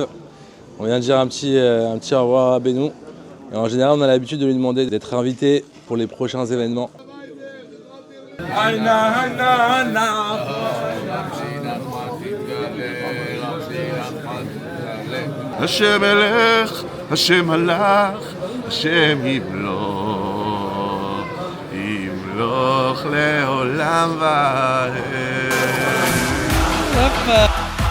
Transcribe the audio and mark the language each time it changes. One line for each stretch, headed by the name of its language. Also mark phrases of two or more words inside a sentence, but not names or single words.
French: On vient de dire un petit au revoir à Benoît. Et en général, on a l'habitude de lui demander d'être invité pour les prochains événements.
Hebrew: השם מלך, השם מלך, השם ימלוך לעולם ועד.